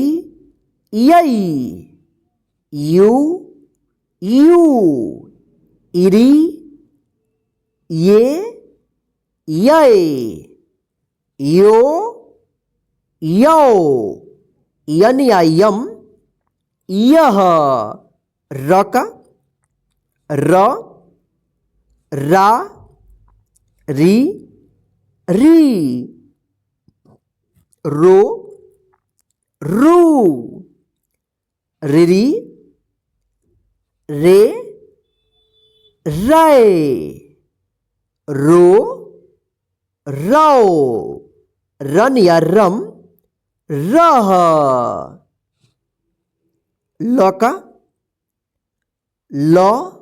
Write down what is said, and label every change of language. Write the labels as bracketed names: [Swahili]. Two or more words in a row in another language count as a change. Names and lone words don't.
[Hindi] यई, यू, यू, इरी, ये, ये, यो, यो, यन या यम, यह, र का र, रा, री, री, रो, रू, रिरी, रे, राय, रो, राओ, रन या रम, रह, ल का ल,